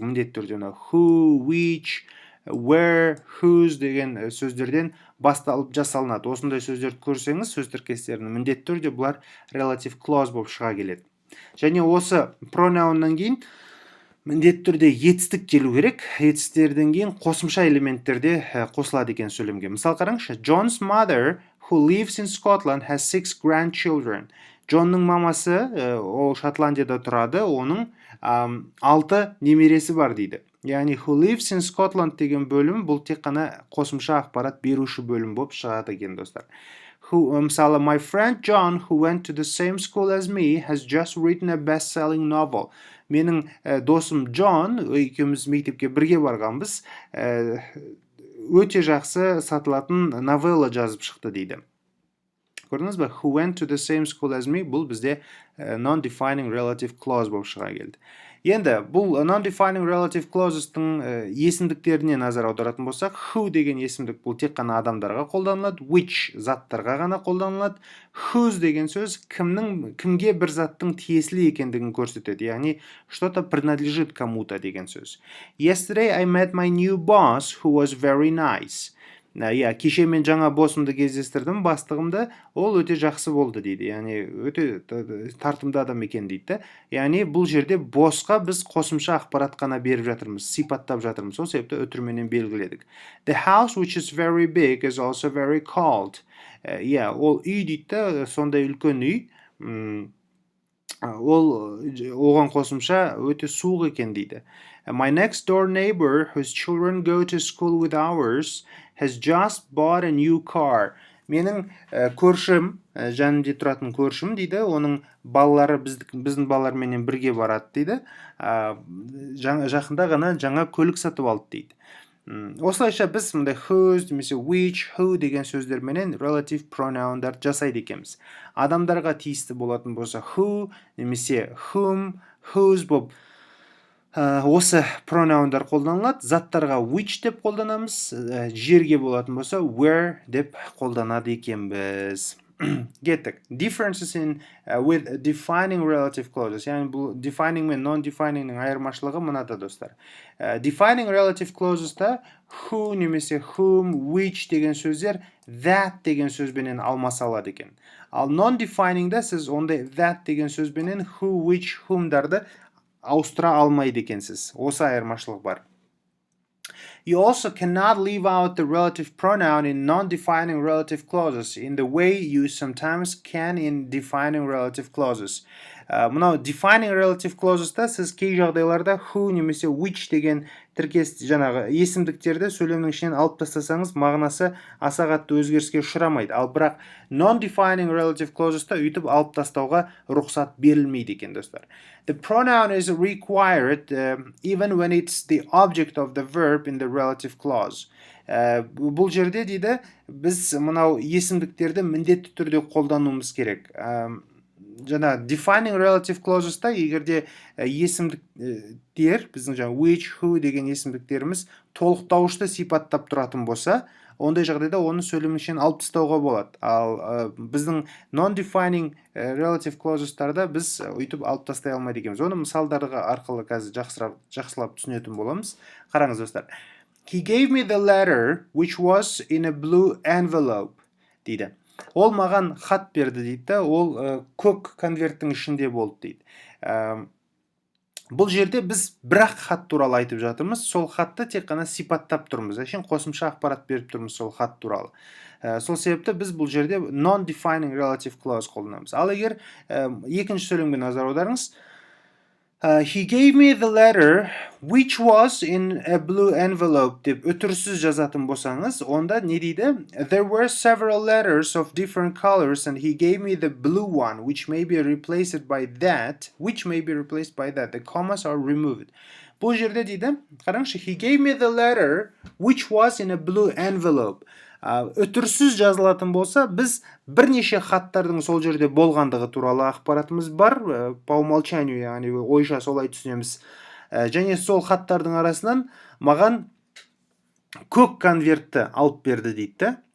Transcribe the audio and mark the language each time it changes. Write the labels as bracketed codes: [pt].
[kk] Міндетті түрде who, which, where, whose деген сөздерден басталып жасалынады. Осындай сөздерді көрсеңіз, сөз тіркестерінің міндетті түрде бұлар relative clause болып шыға келеді. Және осы pronounнан кейін міндетті түрде етістік келу керек. Етістіктерден кейін қосымша элементтерде қосылады екен сөйлемге. Мысал қараңызшы, [en] John's mother, who lives in Scotland, has 6 grandchildren. [kk] Джонның мамасы, ол Шотландияда тұрады, оның 6 немересі бар дейді. Яғни [en] who lives in Scotland [kk] деген бөлім бұл тек қана қосымша ақпарат беруші бөлім болып шығады екен, достар. [en] Мысалы, my friend John, who went to the same school as me, has just written a best-selling novel. [kk] Менің досым Джон, екеуміз мектепке бірге барғанбыз, өте жақсы сатылатын новелла жазып шықты дейді. Көрдіңіз бе? [en] Who went to the same school as me, [kk] бұл бізде non-defining relative clause болып шыға келді. Енді бұл non-defining relative clauses'тың есімдіктеріне назар аударатын болсақ, who деген есімдік бұл тек қана адамдарға қолданылады, which заттарға ғана қолданылады, whose деген сөз кімге бір заттың тиесілі екендігін көрсетеді, яғни [ru] что-то принадлежит кому-то [kk] деген сөз. [en] Yesterday I met my new boss who was very nice. [kk] Кеше мен жаңа босымды кездестірдім, бастығымды, ол өте жақсы болды дейді. Яғни өте тартымды адам екен дейді. Яғни бұл жерде босқа біз қосымша ақпарат қана беріп жатырмыз, сипаттап жатырмыз. Сол себепті өтірменен белгіледік. [en] The house which is very big is also very cold. [kk] Ол үй дейді, сондай үлкен үй. Оған қосымша өте суық екен дейді. [en] My next door neighbor, whose children go to school with ours, has just bought a new car. [kk] Менің көршім, жанымда тұратын көршім дейді, оның балалары біздің балаларменен бірге барады дейді. Жақында ғана жаңа көлік сатып алды дейді. Осылайша біз мындай whose, немесе which, who деген сөздерменен relative pronounдар жасайды екенбіз. Адамдарға тиісті болатын болса who, немесе whom, whose болып осы пронаундар қолданылады. Заттарға which деп қолданамыз, жерге болатын болса where деп қолданады екенбіз. Кеттік. [en] Differences with defining relative clauses. [kk] Яғни бұл defining мен non-definingнің айырмашылығы мынада, достар. Defining relative clauses'та who немесе whom, which деген сөздер that деген сөзбенен алмасалады екен. Ал non-definingда сіз ондай that деген сөзбенен who, which, whomдарды ауыстыра алмайды екенсіз. Осы айырмашылық бар. [en] You also cannot leave out the relative pronoun in non-defining relative clauses in the way you sometimes can in defining relative clauses. [kk] Мынау defining relative clauses'та сіз кей жағдайларда who немесе which деген тіркес жаңағы есімдіктерді сөйлемнің ішінен алып тастасаңыз, мағынасы аса қатты өзгеріске ұшырамайды. Ал бірақ non-defining relative clauses'та үйтіп алып тастауға рұқсат берілмейді екен, достар. [en] The pronoun is required even when it's the object of the verb in the relative clause. [kk] Бұл жерде дейді, біз мынау есімдіктерді міндетті түрде қолдануымыз керек. Жаңа defining relative clauses'та егерде есімдіктер, біздің жаңа which, who деген есімдіктеріміз толықтауышты сипаттап тұратын болса, ондай жағдайда оны сөйлемнің ішінен алып тастауға болады. Ал біздің non-defining relative clauses'тарда біз өйтіп алып тастай алмайды екенбіз. Оны мысалдарға арқылы қазір жақсылап түсінетін боламыз. Қараңыз, достар. [en] He gave me the letter which was in a blue envelope [kk] дейді. Ол маған хат берді дейді, ол көк конверттің ішінде болды дейді. Бұл жерде біз бірақ хат туралы айтып жатырмыз, сол хатты тек қана сипаттап тұрмыз, әшейін қосымша ақпарат беріп тұрмыз сол хат туралы. Сол себепті біз бұл жерде non-defining relative clause қолданамыз. Ал егер екінші сөйлемге назар аударыңыз, [en] he gave me the letter which was in a blue envelope [kk] деп үтірсіз жазатын болсаңыз, онда не дейді? [en] There were several letters of different colors and he gave me the blue one which may be replaced by that, the commas are removed. [kk] Бұл жерде дейді, қараңызшы, [en] he gave me the letter which was in a blue envelope. [kk] Үтірсіз жазылатын болса, біз бірнеше хаттардың сол жерде болғандығы туралы ақпаратымыз бар, [ru] по умолчанию, [kk] яғни ойша солай түсінеміз. Және сол хаттардың арасынан маған көк конвертті алып берді дейді.